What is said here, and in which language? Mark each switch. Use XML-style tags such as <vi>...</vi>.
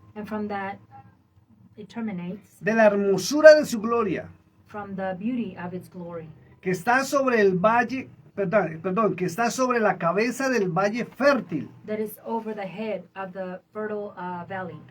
<en>And from that, it terminates</en> <es>de la hermosura de su gloria,</es> <en>from the beauty of its glory,</en> <es>que está sobre el valle, perdón, que está sobre la cabeza del valle fértil,</es> <en>that is over the head of the fertile valley,</en>